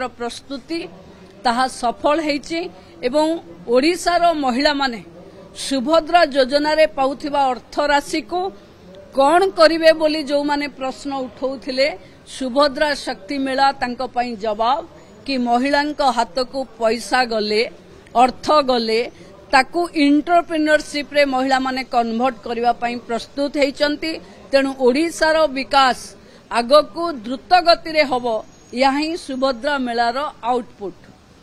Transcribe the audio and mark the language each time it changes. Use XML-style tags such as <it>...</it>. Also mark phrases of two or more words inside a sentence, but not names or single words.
<or>ପ୍ରସ୍ତୁତି ତାହା ସଫଳ ହେଇଛି ଏବଂ ଓଡ଼ିଶାର ମହିଳା ମାନେ ସୁଭଦ୍ରା ଯୋଜନା ରେ ପାଉଥିବା ଅର୍ଥ ରାଶି କୁ କଣ କରିବେ ବୋଲି ଯେ ମାନେ ପ୍ରଶ୍ନ ଉଠଉଥିଲେ ସୁଭଦ୍ରା ଶକ୍ତି ମେଳା ତାଙ୍କୁ ପାଇଁ ଜବାବ କି ମହିଳାଙ୍କ ହାତ କୁ ପଇସା ଗଲେ ଅର୍ଥ ଗଲେ ତାକୁ ଏଣ୍ଟରପ୍ରେନ୍ୟୁରସିପ ରେ ମହିଳା ମାନେ କନଭର୍ଟ କରିବା ପାଇଁ ପ୍ରସ୍ତୁତ ହେଉଛନ୍ତି। ତେଣୁ ଓଡ଼ିଶାର ବିକାଶ ଆଗକୁ ଦ୍ରୁତ ଗତି ରେ ହେବ ଏହି ସୁଭଦ୍ରା ମେଳାର ଆଉଟପୁଟ।</or>